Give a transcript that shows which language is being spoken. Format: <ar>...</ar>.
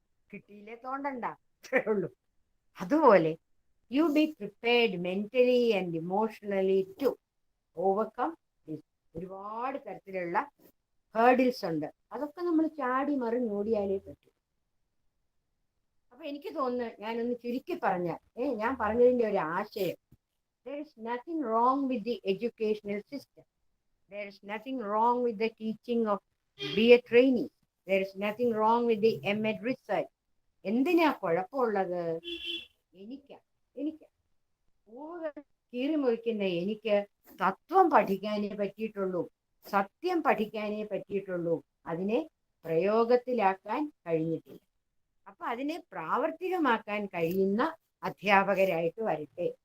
<ml>കിട്ടിയില്ലേ തോണ്ടണ്ട, അത്രേ ഉള്ളൂ. അതുപോലെ</ml> <en>You be prepared mentally and emotionally to overcome this.</en> <ml>ഒരുപാട് തരത്തിലുള്ള ഹേർഡിൽസ് ഉണ്ട്. അതൊക്കെ നമ്മൾ ചാടി മറിഞ്ഞോടിയാലേ പറ്റൂ. അപ്പൊ എനിക്ക് തോന്നുന്നു, ഞാനൊന്ന് ചുരുക്കി പറഞ്ഞാൽ ഞാൻ പറഞ്ഞതിന്റെ ഒരു ആശയം,</ml> <en>there is nothing wrong with the educational system. There is nothing wrong with the teaching of BA training. There is nothing wrong with the MA research.</en> <ml>എന്തിനാ കുഴപ്പമുള്ളത്? എനിക്ക് പൂവുകൾ കീറിമുറിക്കുന്ന എനിക്ക് തത്വം പഠിക്കാനേ പറ്റിയിട്ടുള്ളൂ, സത്യം പഠിക്കാനേ പറ്റിയിട്ടുള്ളൂ. അതിനെ പ്രയോഗത്തിലാക്കാൻ കഴിഞ്ഞിട്ടില്ല. അപ്പൊ അതിനെ പ്രാവർത്തികമാക്കാൻ കഴിയുന്ന അധ്യാപകരായിട്ട് വരട്ടെ.</ml>